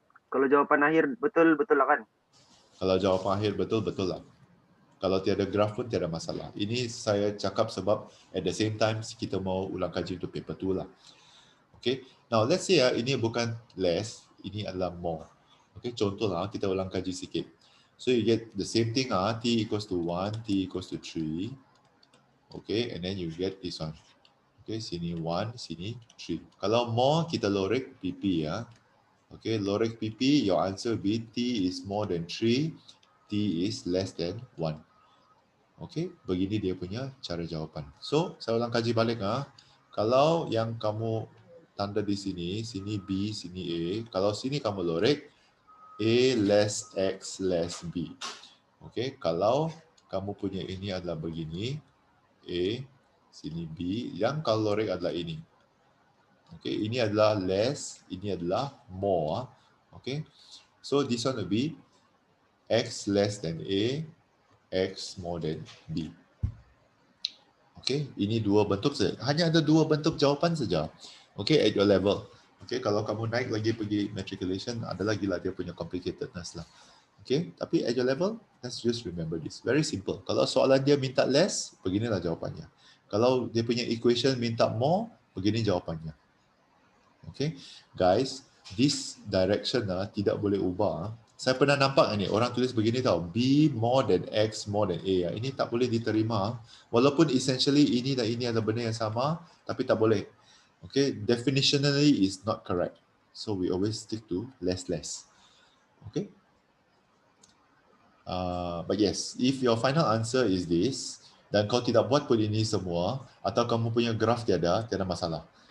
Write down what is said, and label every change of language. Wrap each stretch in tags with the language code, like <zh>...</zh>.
<ms>Kalau jawapan akhir betul lah kan? Kalau jawapan akhir betul lah. Kalau tiada graf pun tiada masalah. Ini saya cakap sebab</ms> <en>at the same time</en> <ms>kita mau ulang kaji untuk paper 2 lah.</ms> <en>Okay, now let's say</en> <ms>ini bukan</ms> <en>less,</en> <ms>ini adalah</ms> <en>more.</en> <ms>Okay, contohlah kita ulang kaji sikit.</ms> <en>So you get the same thing, t equals to 1, t equals to 3. Okay, and then you get this one. Okay, sini 1, sini 3. Kalau more,</en> <ms>kita lorek PP ya.</ms> <en>Okay,</en> <ms>lorek PP,</ms> <en>your answer will be t is more than 3, t is less than 1.</en> <ms>Okay, begini dia punya cara jawapan. So, saya ulang kaji balik. Kalau yang kamu tanda di sini, sini B, sini A. Kalau sini kamu lorek, A less X less B. Okay, kalau kamu punya ini adalah begini, A, sini B, yang kalau lorek adalah ini. Okay, ini adalah less, ini adalah more.</ms> <en>Okay, so this one will be X less than A, X more than B.</en> <ms>Okay, ini dua bentuk saja. Hanya ada dua bentuk jawapan saja.</ms> <en>Okay, at your level.</en> <ms>Okay, kalau kamu naik lagi pergi matriculation, ada lagi lah dia punya complicatedness lah. Okay, tapi at your level, let's just remember this.</ms> <en>Very simple.</en> <ms>Kalau soalan dia minta less, beginilah jawapannya. Kalau dia punya equation minta more, begini jawapannya.</ms> <en>Okay, guys, this direction</en> <ms>tidak boleh ubah. Saya pernah nampak ni, orang tulis begini tau, B more than X more than A. Ini tak boleh diterima. Walaupun essentially ini dan ini adalah benda yang sama, tapi tak boleh.</ms> <en>Okay, definitionally is not correct. So we always stick to less. Okay. But yes, if your final answer is this,</en> <ms>dan kau tidak buat pun ini semua, atau kamu punya graf tiada masalah.</ms>